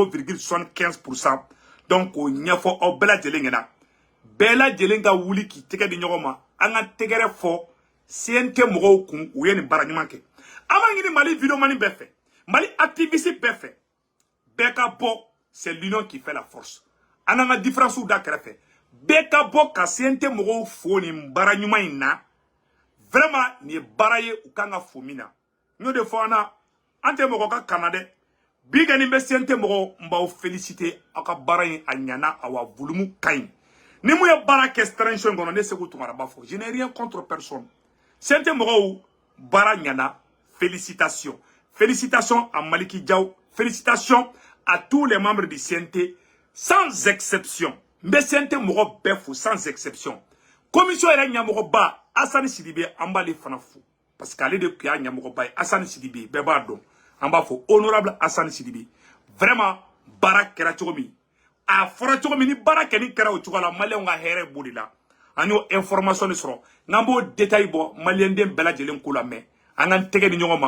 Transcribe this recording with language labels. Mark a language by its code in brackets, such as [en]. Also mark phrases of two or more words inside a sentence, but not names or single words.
[bm] 0,75% donc o ɲɛfɔ aw bɛɛ lajɛlen ɲɛna bɛɛ lajɛlen ka wuli k'i tɛgɛ di ɲɔgɔn ma an ka tɛgɛrɛ fɔ CNT mɔgɔw kun u ye nin baara ɲuman kɛ an b'a ɲini Mali vidéoman bɛɛ fɛ Mali activiste bɛɛ fɛ bɛɛ ka bɔ [fr] c'est l'union qui fait la force [bm] an ka différences da kɛrɛfɛ bɛɛ ka bɔ ka CNT mɔgɔw fo nin baara ɲuman in na vraiment nin ye baara ye u kan ka fo min na n y'o de fɔ an na an tɛ mɔgɔ ka kana dɛ bi kɔni bɛ CNT mɔgɔw n b'aw féliciter aw ka baara in a ɲana a wa volume ka ɲi ni mun ye baara kɛ transition kɔnɔ ne Seku Tunkara b'a fɔ [fr] je n'ai rien contre personne [bm] CNT mɔgɔw baara ɲana [fr] félicitations félicitations à Maliki Diaw félicitations à tous les membres du CNT sans exception [bm] n bɛ CNT mɔgɔ bɛɛ fo [fr] sans exception [bm] commission yɛrɛ ɲɛmɔgɔba Assani Sidibe an b'ale fana fo [fr] parce que [bm] ale de tun y'a ɲɛmɔgɔba ye Assani Sidibe bɛɛ b'a dɔn an b'a fɔ honorable Assani Sidibe vraiment baara kɛra cogo min a fɔra cogo min ni baara kɛni kɛra o cogo la maliyɛnw ka hɛrɛ b'o de la an y'o information de sɔrɔ n'an b'o détail bɔ maliyɛnden bɛɛ lajɛlen ko la mais an k'an tɛgɛ di ɲɔgɔn